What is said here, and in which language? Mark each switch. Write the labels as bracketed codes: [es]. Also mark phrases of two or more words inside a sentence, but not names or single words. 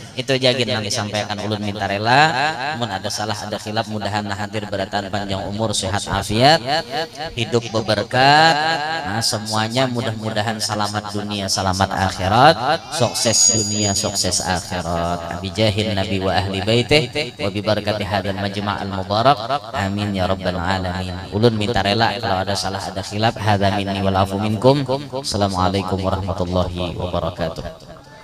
[bjn] Itu jagin yang disampaikan ulun minta rela. Mun ada salah ada khilaf mudahan hadir beratan panjang umur sehat afiat hidup berberkat. Nah semuanya mudah-mudahan selamat dunia selamat akhirat, sukses dunia sukses akhirat. [ar] بجاه النبي وأهل بيته وببركة هذا المجمع المبارك. آمين يا رب العالمين. [bjn] Ulun minta rela kalau ada salah ada khilaf. [ar] هذا مني والعفو منكم. السلام عليكم ورحمة الله وبركاته.